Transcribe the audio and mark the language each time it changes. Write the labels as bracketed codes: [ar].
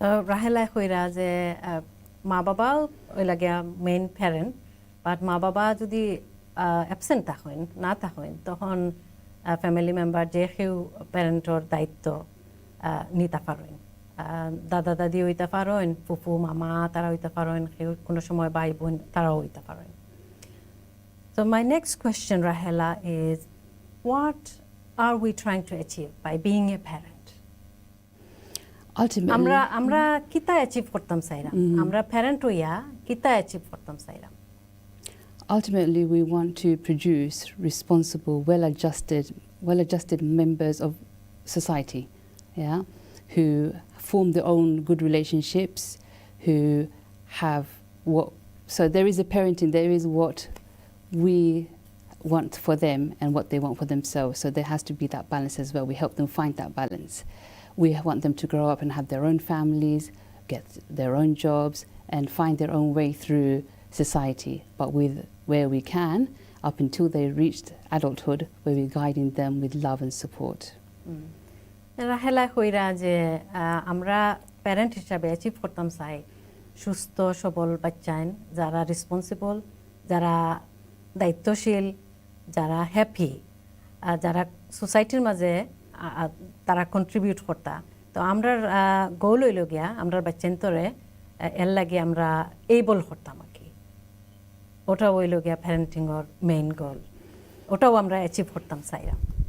[syl] রাহেলা কইরা যে মা বাবা ওই লাগে মেইন প্যারেন্ট বাট মা বাবা যদি অ্যাবসেন্ট থাকেন না থাকেন তখন ফ্যামিলি মেম্বার যে কেউ প্যারেন্টর দায়িত্ব নিতে পারেন দাদা দাদি হইতে পারেন ফুফু মামা তারা হইতে পারেন কেউ কোনো সময় ভাই বোন তারাও হইতে পারেন [en] So my next question, Rahela, is what are we trying to achieve by being a parent? Ultimately, [syl] আমরা কিতা অ্যাচিভ করতাম চাইরাম আমরা প্যারেন্ট হইয়া কিতা অ্যাচিভ করতাম চাইরাম [en] ultimately we want to produce responsible, well-adjusted members of society, yeah, who form their own good relationships, who have what. So there is a parenting. There is what we want for them and what they want for themselves. So there has to be that balance as well. We help them find that balance. We want them to grow up and have their own families, get their own jobs, and find their own way through society. But with where we can, up until they reached adulthood, where we're guiding them with love and support. [syl] রাহেলা কইরা যে আমরা প্যারেন্ট হিসাবে অ্যাচিভ করতাম চাই সুস্থ সবল বাচ্চাইন যারা রেসপন্সিবল যারা দায়িত্বশীল যারা হ্যাপি যারা সোসাইটির মাঝে তারা কন্ট্রিবিউট করতা তো আমরা গোল হইল গিয়া আমরা বাচ্চান্তরে এর লাগে আমরা এইবল করতাম আর কি ওটাও হইল গিয়া প্যারেন্টিংয়ের মেইন গোল ওটাও আমরা অ্যাচিভ করতাম চাইরাম